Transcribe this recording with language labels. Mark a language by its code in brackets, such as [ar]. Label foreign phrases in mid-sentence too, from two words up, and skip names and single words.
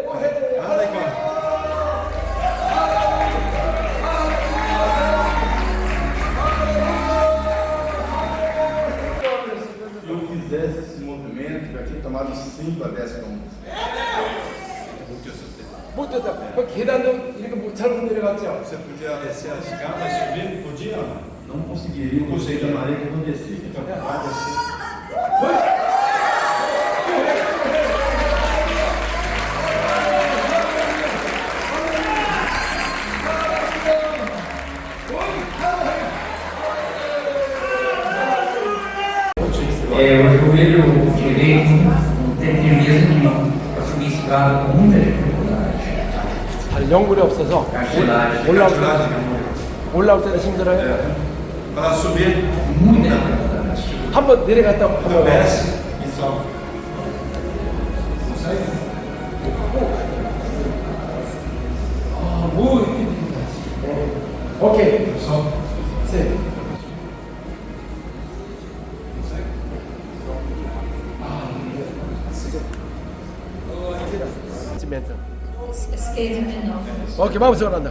[pt] Anda aí, Se eu fizesse esse movimento, já tinha tomado 5 a 10 km. [ko] 못 됐다. 그 계단도 이렇게 못 잘못 내려갔죠. [pt] Você podia descer as escadas, subir, podia? Não conseguiria, não conseguiria da maneira que eu desci. Então, vai descer. O joelho direito tem mesmo de conseguir cigarro com muita dificuldade. [ko] 연골이 없어서 올라올 때도 힘들어요. [pt] Para subir, Muita dificuldade. [ko] 한번 내려갔다 한번 [pt] desce e sobe. [ko] 오케이. 셋. 오케이, 마음속으로 한다.